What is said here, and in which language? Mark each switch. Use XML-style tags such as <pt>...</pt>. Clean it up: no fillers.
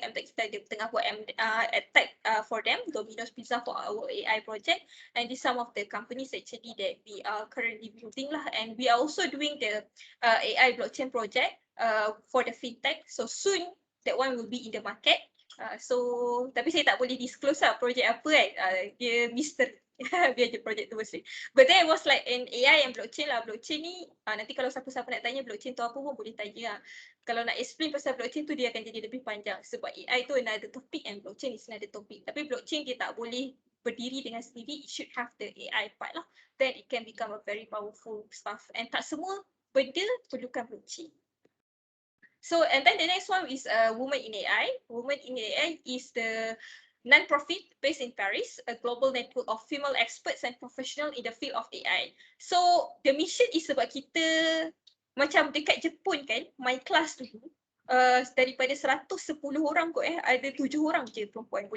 <en>MTech</en> <ms>kita tengah buat</ms> <en>tech for them, Domino's Pizza for our AI project. And these some of the companies actually that we are currently building lah. And we are also doing the AI blockchain project for the fintech. So soon that one will be in the market.</en> <ms>So tapi saya tak boleh disclose lah projek apa kan. Dia misteri. Biar je projek tu mesti.</ms> <en>But then it was like an AI and blockchain</en> <ms>lah. Blockchain ni nanti kalau siapa-siapa nak tanya blockchain tu apa pun boleh tanya lah. Kalau nak explain pasal blockchain tu dia akan jadi lebih panjang. Sebab AI tu</ms> <en>another topic and blockchain is another topic.</en> <ms>Tapi blockchain dia tak boleh berdiri dengan sendiri.</ms> <en>It should have the AI part</en> <ms>lah.</ms> <en>Then it can become a very powerful stuff. And</en> <ms>tak semua benda perlukan blockchain.</ms> <en>So and then the next one is Women in AI. Women in AI is the non-profit based in Paris, a global network of female experts and professionals in the field of AI. So the mission is</en> <ms>sebab kita macam dekat Jepun kan, my class tu daripada 110 orang kot ada 7 orang je perempuan.</ms>